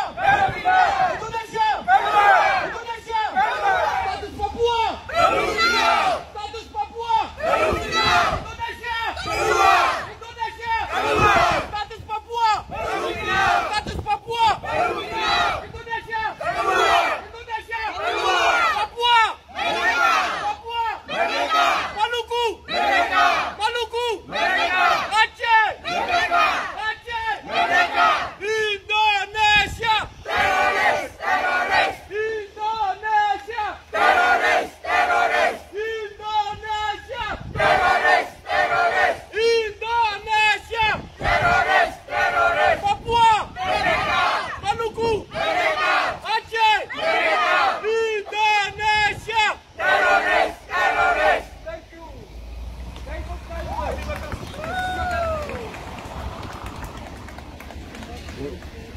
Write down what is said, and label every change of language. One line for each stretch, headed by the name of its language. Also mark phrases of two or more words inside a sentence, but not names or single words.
Indonesian: Indonesia! Indonesia! Status Papua! Status Papua! Indonesia! Indonesia! Status Papua! Status Papua! Indonesia! Indonesia! Papua! Papua! Maluku! Maluku! Aceh! Aceh! Indonesia! Teroris! Indonesia! Indonesia! Indonesia! Papua! Maluku! Aceh! Indonesia!
English: Thank you. Thank you.
Indonesian: Terima kasih.